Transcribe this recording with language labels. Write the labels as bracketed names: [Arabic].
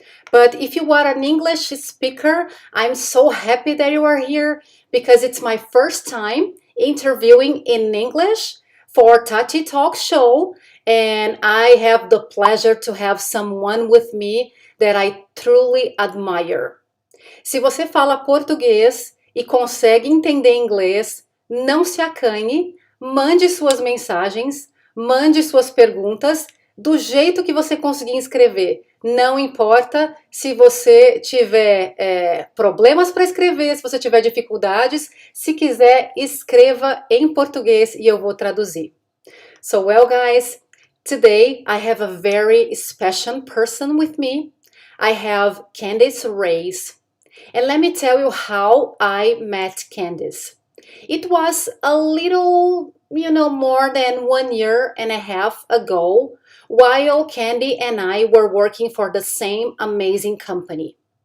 [English] But if you are an English speaker, I'm so happy that you are here because it's my first time interviewing in English for Tati Talk show, and I have the pleasure to have someone with me that I truly admire. [Portuguese] Se você fala português e consegue entender inglês, não se acanhe, mande suas mensagens, mande suas perguntas do jeito que você conseguir escrever. Não importa se você tiver problemas para escrever, se você tiver dificuldades, se quiser, escreva em português e eu vou traduzir. [English] So, well, guys, today I have a very special person with me. I have Candice Reyes. And let me tell you how I met Candice. It was a little, more than 1 year and a half ago while Candy and I were working for the same amazing company.